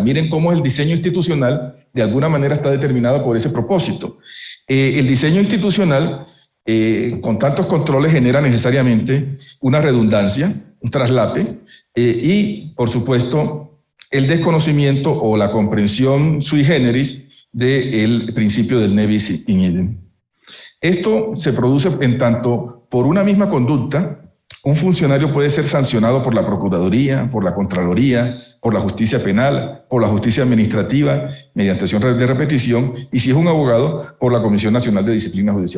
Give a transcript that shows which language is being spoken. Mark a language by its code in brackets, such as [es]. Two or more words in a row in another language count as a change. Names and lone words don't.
[es] Miren cómo el diseño institucional de alguna manera está determinado por ese propósito. El diseño institucional, con tantos controles, genera necesariamente una redundancia, un traslape, y, por supuesto, el desconocimiento o la comprensión [la] sui generis [es] del principio del [la] ne bis in idem. [es] Esto se produce en tanto por una misma conducta, un funcionario puede ser sancionado por la Procuraduría, por la Contraloría, por la Justicia Penal, por la Justicia Administrativa, mediante acción de repetición, y si es un abogado, por la Comisión Nacional de Disciplina Judicial.